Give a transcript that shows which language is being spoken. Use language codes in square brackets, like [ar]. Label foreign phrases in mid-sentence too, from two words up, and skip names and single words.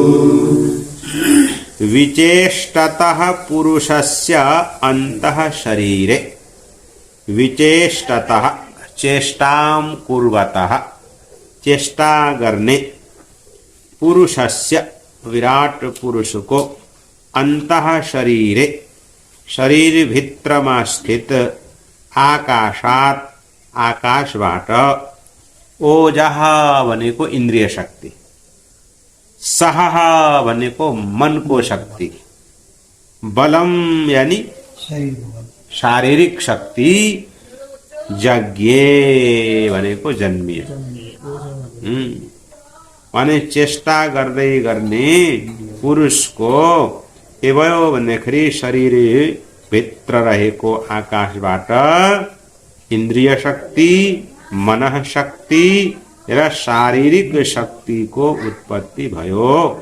[sa] विचेष्टतः पुरुषस्य अन्तः शरीरे, विचेष्टतः चेष्टां कुर्वतः चेष्टा [ne] गर्ने, पुरुषस्य विराट पुरुष को [sa] अंतः शरीरे [ne] शरीर भित्रमा स्थित आकाशात आकाशबाट ओजः भनेको इन्द्रिय शक्ति, सहः भनेको मनको शक्ति, बलम यानी शारीरिक शक्ति, जज्ञे भनेको जन्मिए माने चेष्टा गर्दै गर्ने पुरुषको के भयो भन्दाखेरि शरीर भित्र रहेको आकाशबाट इन्द्रिय शक्ति, मनः शक्ति र शारीरिक शक्तिको उत्पत्ति भयो।